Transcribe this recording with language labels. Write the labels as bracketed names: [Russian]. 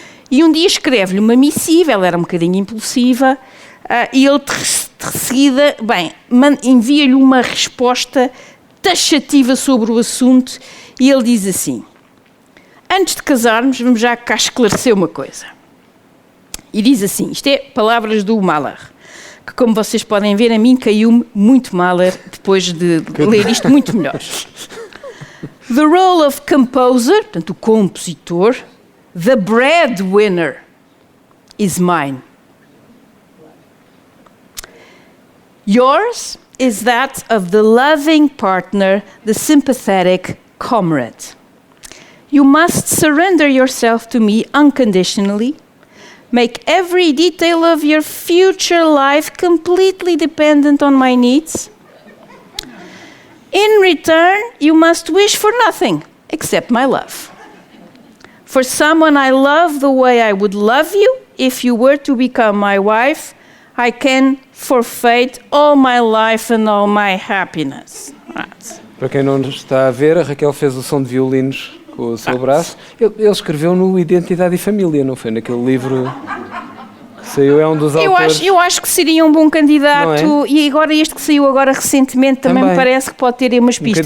[Portuguese] E um dia escreve-lhe uma missiva, ela era um bocadinho impulsiva, e ele de seguida, envia-lhe uma resposta taxativa sobre o assunto e ele diz assim: antes de casarmos, vamos já cá esclarecer uma coisa. E diz assim, isto é palavras do Mahler, que, como vocês podem ver, a mim caiu-me muito Mahler depois de ler isto muito melhor. [English] The role of composer, [Portuguese] portanto, o compositor, [English] the breadwinner, is mine. Yours is that of the loving partner, the sympathetic comrade. You must surrender yourself to me unconditionally. Make every detail of your future life completely dependent on my needs. In return, you must wish for nothing except my love. For someone I love the way I would love you if you were to become my wife, I can forfeit all my life and all my happiness. [Portuguese] Para quem não está a ver, a Raquel fez o som de violinos com o seu braço. Ele escreveu no Identidade e Família, não foi? Naquele livro que saiu, é um dos autores. Eu acho que seria um bom candidato, e agora este que saiu agora recentemente também me parece que pode ter umas pistas.